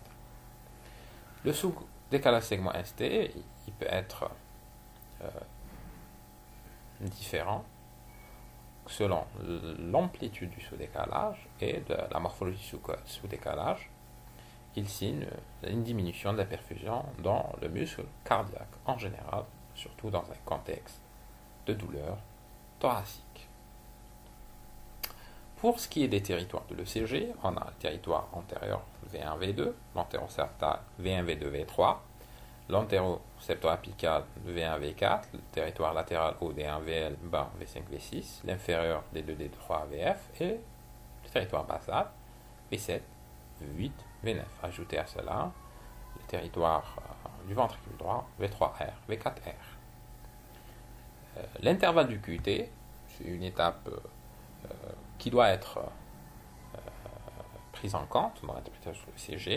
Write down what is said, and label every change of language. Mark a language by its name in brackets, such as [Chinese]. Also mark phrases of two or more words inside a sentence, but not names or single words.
[French] Le sous-décalage segment ST, il peut être différent selon l'amplitude du sous-décalage et de la morphologie sous-décalage. Il signe une diminution de la perfusion dans le muscle cardiaque en général, surtout dans un contexte de douleur thoracique. Pour ce qui est des territoires de l'ECG, on a le territoire antérieur V1, V2, l'antéroseptal V1, V2, V3, l'antéro-septoapical V1, V4, le territoire latéral OD1, VL, bas V5, V6, l'inférieur D2, D3, VF et le territoire basal V7, V8, V9. Ajoutez à cela le territoire du ventricule droit V3R, V4R. L'intervalle du QT, c'est une étape qui doit être prise en compte dans l'interprétation du CG.